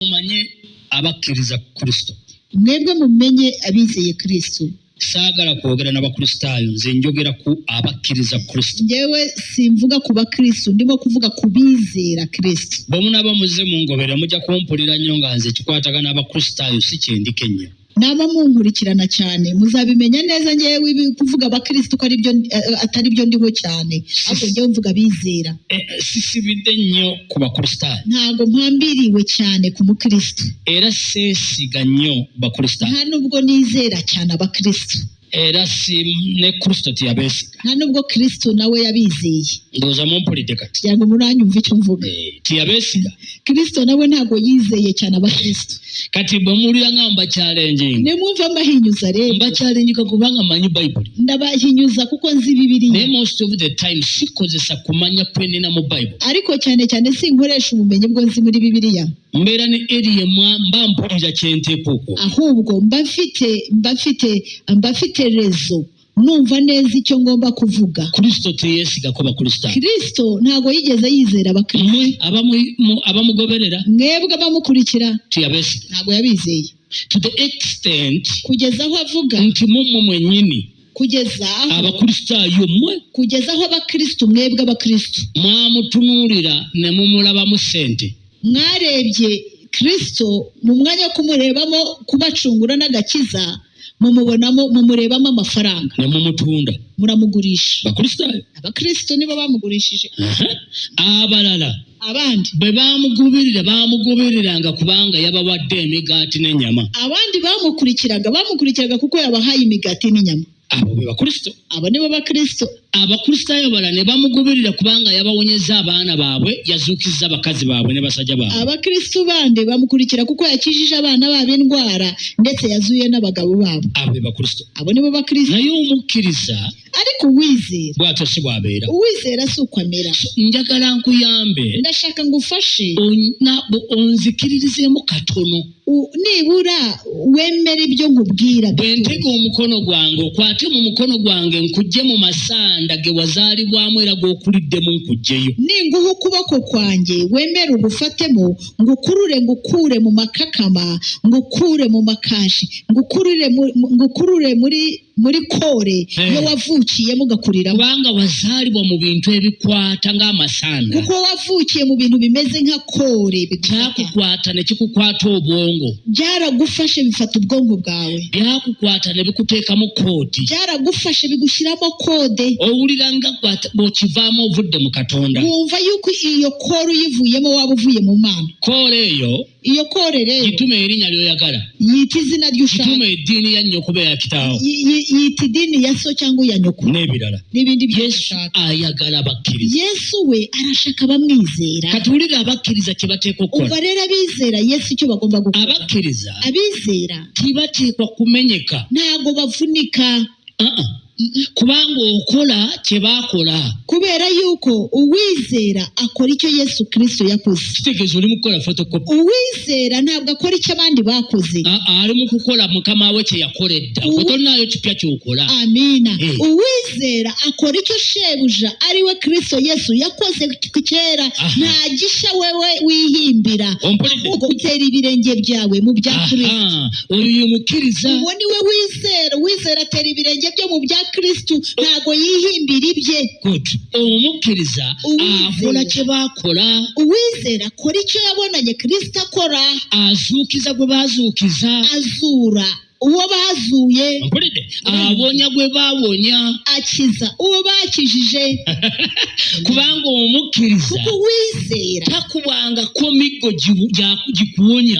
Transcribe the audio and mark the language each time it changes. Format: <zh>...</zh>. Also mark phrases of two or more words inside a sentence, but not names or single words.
<lg>mumanye abakkiriza Kristo.</lg> <rw>Mwebwe mumenye abizeye Kristo.</rw> <lg>Saagala kwogera n'abakristaayo, nze njogera ku abakkiriza Kristo.</lg> <rw>Njewe simvuga ku bakristo, ndimo kuvuga ku bizera Kristo.</rw> <lg>Bwe munaba muze mungobera mujja kumpulira nnyo nga nze kikwatagana n'abakristaayo si kyendike nnyo.</lg> <rw>Naba munkurikirana cyane muzabimenya neza njewe kuvuga abakristo ko atari byo ndiho cyane, ahubwo njyewe mvuga bizera.</rw> <lg>Sisibidde nnyo ku bakristaayo.</lg> <rw>Ntago mpambiriwe cyane ku mukristo.</rw> <lg>Era seesiga nnyo bakristaayo.</lg> <rw>Nta nubwo nizera cyane abakristo.</rw> <lg>Era si ne Kristo tiyabeesiga.</lg> <rw>Nta nubwo Kristo nawe yabizeye.</rw> <lg>Ndowooza mumpulidde kati.</lg> <rw>Yango muranyumva icyo mvuga.</rw> <lg>Tiyabeesiga.</lg> <rw>Kristo nawe ntago yizeye cyane abakristo.</rw> <lg>Kati bwe mulira ngamba challenging.</lg> <rw>Ne mwumva mbahinyuza rero.</rw> <lg>Mba challenge kubanga manyi Bible.</lg> <rw>Ndabahinyuza kuko nzi Bibiliya.</rw> <lg>Ne</lg> <en>most of the time</en> <lg>sikozesa kumanya kwenena mu Bible.</lg> <rw>Ariko cyane cyane sinkoresha ubumenyi bwo nzi muri Bibiliya.</rw> <lg>Mbera ne area mba mpulira kyenteekoko.</lg> <rw>Ahubwo mbafite rezo numva neza icyo ngomba kuvuga.</rw> <lg>Kristo teyesiga ko bakristaayo.</lg> <rw>Kristo ntago yigeze yizera abakristo.</rw> <lg>Abamugoberera.</lg> <rw>Mwebwe abamukurikira</rw> <lg>tiyabesiga.</lg> <rw>Ntago yabizeye.</rw> <en>To the extent</en> <rw>kugeza aho avuga</rw> <lg>nti mumwe mwenyini</lg> <rw>kugeza aho</rw> <lg>abakristaayo mwe</lg> <rw>kugeza aho abakristo mwebwe abakristo</rw> <lg>mwamutunulira ne mumulaba mu sente.</lg> <rw>Mwarebye Kristo mu mwanya wo kumurebamo kubacungura n'agakiza mumurebamo amafaranga</rw> <lg>ne mumutunda</lg> <rw>muramugurisha.</rw> <lg>Bakristaayo.</lg> <rw>Abakristo nibo bamugurishije.</rw> <lg>Abalala</lg> <rw>abandi</rw> <lg>bwe bamugoberiranga kubanga yabawadde emigaati n'ennyama.</lg> <rw>Abandi bamukurikiraga kuko yabahaye imigati n'inyama.</rw> <lg>Abo be bakristo.</lg> <rw>Abo nibo bakristo.</rw> <lg>Abakristaayo bala ne bamugoberera kubanga yabawonyeza abaana baabwe, yazuukiza abakazi baabwe ne basajja baabwe.</lg> <rw>Abakristo bande bamukurikira kuko yakijije abaana baabwe endwara ndetse yazuye n'abagabo baabo.</rw> <lg>Abo be bakristo.</lg> <rw>Abo nibo bakristo.</rw> <lg>Naye omukkiriza</lg> <rw>ariko uwizera</rw> <lg>bw'atyo si bw'abeera.</lg> <rw>Uwizera si uko amera.</rw> <lg>Njagala nkuyambe.</lg> <rw>Ndashaka ngufashe.</rw> <lg>Onzikiririzemu katono.</lg> <rw>Nibura wemere ibyo nkubwira.</rw> <lg>Bwe ntega omukono gwange okwate mu mukono gwange nkujje mu masanda ge wazaalibwamu era g'okuliddemu nkujjeyo.</lg> <rw>Ninguha ukuboko kwanjye wemere ugufatemo ngukure mu makakama ngukure mu makashi ngukurure muri kore yo wavukiyemo ugakurira.</rw> <lg>Kubanga wazaalibwa mu bintu ebikwata ng'amasanda.</lg> <rw>Kuko wavukiye mu bintu bimeze nka kore</rw> <lg>byakukwata ne kikukwata obwongo.</lg> <rw>Byaragufashe bifata ubwongo bwawe.</rw> <lg>Byakukwata ne bikuteekamu koodi.</lg> <rw>Byaragufashe bigushyiramo kode.</rw> <lg>Owulira nga bw'okivaamu ovudde mu Katonda.</lg> <rw>Wumva yuko iyo kore uyivuyemo waba uvuye mu Mana.</rw> <lg>Kore eyo</lg> <rw>iyo kore rero</rw> <lg>gituma erinnya ly'oyagala.</lg> <rw>Yita izina ry'ushaka.</rw> <lg>Gituma eddiini ya nnyoko be ya kitaawo.</lg> <rw>Yita idini ya so cyangwa ya nyoko.</rw> <lg>N'ebirala.</lg> <rw>N'ibindi</rw> <lg>Yesu ayagala abakkiriza.</lg> <rw>Yesu we arashaka bamwizera.</rw> <lg>Kati wulira abakkiriza kye bateekwa okukola.</lg> <rw>Umva rero abizera Yesu icyo bagomba gukora.</rw> <lg>Abakkiriza</lg> <rw>abizera</rw> <lg>tibateekwa kumenyeka.</lg> <rw>Ntago bavunika.</rw> <lg>Kubanga okola kye baakola.</lg> <rw>Kubera yuko uwizera akora icyo Yesu Kristo yakoze.</rw> <lg>Kitegeeza oli mu kukola photocopy.</lg> <rw>Uwizera ntabwo akora icyo abandi bakoze.</rw> <lg>Ali mu kukola mukama we kye yakoledda. Tonayo kipya ky'okola. Amina.</lg> <rw>Uwizera akora icyo shebuja ari we Kristo Yesu yakoze kera. Nta gisha wewe wihimbira. Ahubwo utera ibirenge byawe mu bya Kristo.</rw> <lg>Uyu mukkiriza.</lg> <rw>Uwo ni we wizera. Uwizera atera ibirenge byo mu bya Kristo ntago yihimbira ibye. Good.</rw> <lg>Umukkiriza akola kye baakola.</lg> <rw>Uwizera akora icyo yabonanye Kristo akora.</rw> <lg>Azuukiza gwe baazuukiza.</lg> <rw>Azura uwo bazuye.</rw> <lg>Abonya gwe bawonya.</lg> <rw>Akiza uwo bakijije.</rw> <lg>Kubanga omukkiriza</lg> <rw>uwizera</rw> <lg>takubangako miggo gikuwonya.</lg>